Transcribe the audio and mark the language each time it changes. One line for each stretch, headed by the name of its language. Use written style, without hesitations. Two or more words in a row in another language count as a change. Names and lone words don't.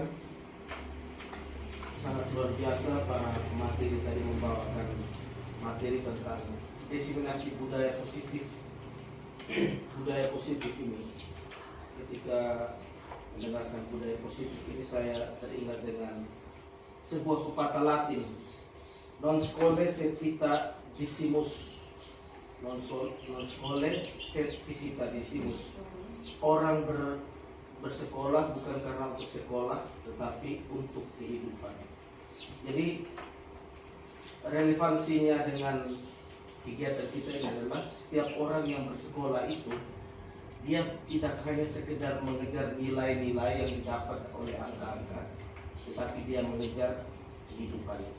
Indonesian: Sangat luar biasa para pemateri tadi membawakan materi tentang diseminasi budaya positif. Budaya positif ini, ketika mendengarkan budaya positif ini, saya teringat dengan sebuah pepatah Latin,
Latin: non scholae sed vita decimus, non scholae sed visita decimus.
Indonesian: Orang bersekolah bukan karena untuk sekolah, tetapi untuk kehidupan. Jadi relevansinya dengan kegiatan kita ini adalah setiap orang yang bersekolah itu, dia tidak hanya sekedar mengejar nilai-nilai yang didapat oleh angka-angka, tetapi dia mengejar kehidupan itu.